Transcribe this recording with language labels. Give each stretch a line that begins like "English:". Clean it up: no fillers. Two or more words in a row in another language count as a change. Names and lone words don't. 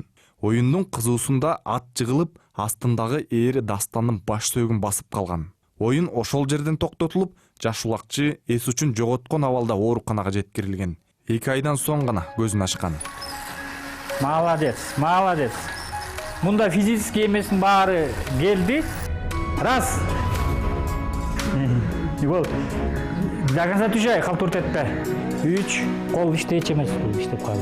Kyrgyz: Оюндун кызуусунда ат жыгылып, астындагы ээри Дастандын баш сөөгүн басып калган. Оюн ошол жерден токтотулуп, жаш улакчы эс үчүн жоготкон абалда ооруканага жеткирилген. 2 айдан соң гана көзүн ачкан.
Russian: Молодец.
Kyrgyz: Мында физический эмесин баары келди.
Russian: Раз. Гол. До конца
Kyrgyz: түшөй, калтырт этпе. 3, кол иштейчү эмес, иштеп калды.